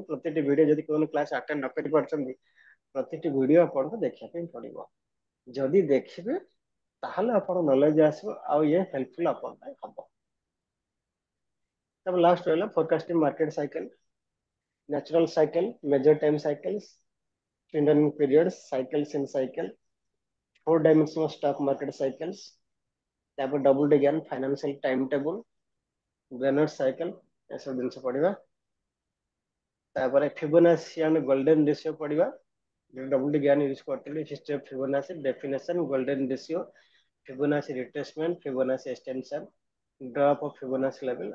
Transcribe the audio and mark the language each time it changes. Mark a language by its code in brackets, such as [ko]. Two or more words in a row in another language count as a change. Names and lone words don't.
[or] ପ୍ରତିଟି ଭିଡିଓ ଯଦି କୌଣସି କ୍ଲାସ ଆଟେଣ୍ଡ ନ କରି ପାରୁଛନ୍ତି, ପ୍ରତିଟି ଭିଡିଓ ଆପଣଙ୍କୁ ଦେଖିବା ପାଇଁ ପଡିବ। ଯଦି ଦେଖିବେ ତାହେଲେ ଆପଣ ନଲେଜ ଆସିବ ଆଉ ଇଏ ହେଲ୍ପଫୁଲ ଆପଣ ପାଇଁ ହବ। ତାପରେ ଲାଷ୍ଟ ରହିଲା [en] forecasting market cycle, natural cycle, major time cycle, ट्रेंडिंग periods, cycles in cycle, 4 dimensional stock market cycles, [or] ତାପରେ ଡବଲ ଡି ଜ୍ଞାନ [en] financial time table, [or] ବ୍ରେନର ସାଇକେଲ, ଏସବୁ ଜିନିଷ ପଢିବା। ତାପରେ ଫିବୋନାଚି ଆମେ [en] golden ratio [or] ପଢିବା। [en] ଡବଲ ଡି ଜ୍ଞାନ ୟୁଜ କରିଥିଲି, history of Fibonacci, definition, golden ratio, Fibonacci retracement, Fibonacci extension, drop of Fibonacci level.